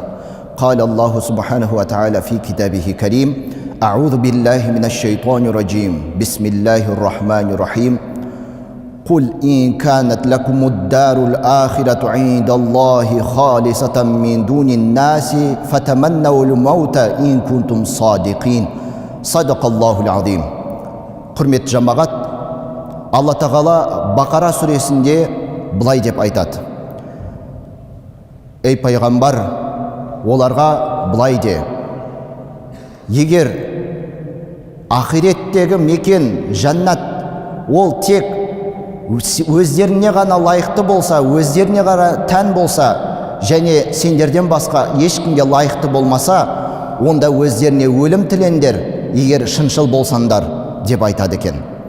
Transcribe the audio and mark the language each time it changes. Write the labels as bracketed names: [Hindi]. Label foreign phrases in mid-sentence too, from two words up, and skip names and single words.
[Arabic] قال الله سبحانه وتعالى في كتابه كريم: أعوذ بالله من الشيطان الرجيم. بسم الله الرحمن الرحيم. قل إن كانت لكم الدار الآخرة عند الله خالصة من دون الناس فتمنوا الموت إن كنتم صادقين. صدق الله العظيم. [Kazakh] Құрметті жамағат, Алла Тағала Бақара сүресінде былай деп айтады: Ей пайғамбар, оларға былай де: егер ақиреттегі мекен жаннат ол тек өздеріне ғана лайықты болса, өздеріне ғана тән болса, және сендерден басқа ешкімге лайықты болмаса, онда өздеріне өлім тілеңдер, егер шыншыл болсаңдар, деп айтады екен.